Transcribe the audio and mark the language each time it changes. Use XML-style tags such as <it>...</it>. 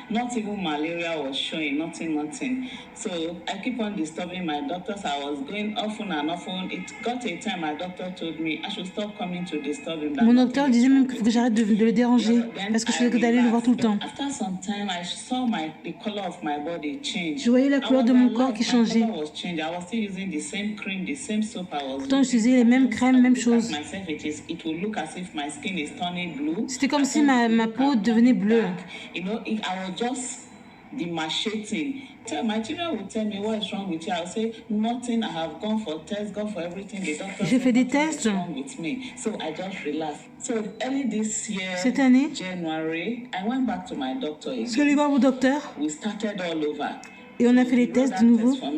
<en>Not even malaria was showing, nothing. So I keep on disturbing my doctors. I was going often and often. It got a time my doctor told me I should stop coming to disturb him.</en> <fr>Mon docteur disait même qu'il faut que j'arrête de le déranger parce que je faisais que d'aller le voir tout le temps.</fr> <en>After some time, I saw the color of my body change.</en> <fr>Je voyais la couleur de mon corps qui changeait.</fr> <en>I was still using the same cream, the same soap I was</en> <fr>Pourtant, j'utilisais les mêmes crèmes, même chose.</fr> <en>It will look as if my skin is turning blue.</en> <fr>C'était comme si ma peau devenait bleue.</fr> <en>You know, I was just demarcating. My children would tell me, what is wrong with you? I would say, nothing. I have gone for tests, gone for everything. The doctor</en> <fr>J'ai fait des tests.</fr> <en>Wrong with me. So I just relaxed. So early this year,</en> <fr>cette année,</fr> <en>January, I went back to my doctor again.</en> <fr>Je suis allée voir mon docteur.</fr> <en>We started all over.</en> <fr>Et on a fait les tests de nouveau.</fr>